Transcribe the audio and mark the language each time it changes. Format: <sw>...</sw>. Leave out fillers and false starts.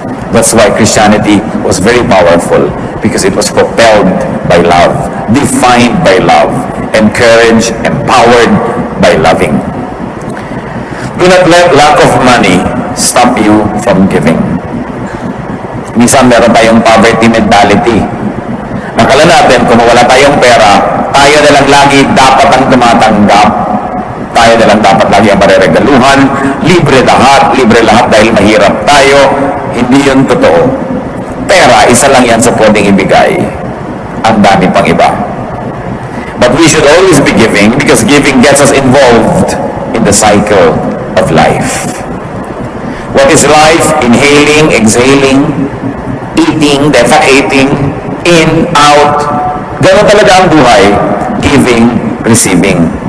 <en>That's why Christianity was very powerful, because it was propelled by love, defined by love, encouraged, empowered by loving. Do not let lack of money stop you from giving.</en> <tl>Minsan meron tayong</tl> <en>poverty mentality.</en> <tl>Akala natin kung wala tayong pera, tayo na lang lagi dapat ang tumatanggap. Tayo na lang dapat lagi ang mareregaluhan. Libre lahat dahil mahirap tayo. Hindi yun totoo. Pera, isa lang yan sa pwedeng ibigay. Ang dami pang iba.</tl> <en>But we should always be giving, because giving gets us involved in the cycle of life. What is life? Inhaling, exhaling, eating, defecating, in, out.</en> <tl>Ganun talaga ang buhay.</tl> <en>Giving, receiving.</en>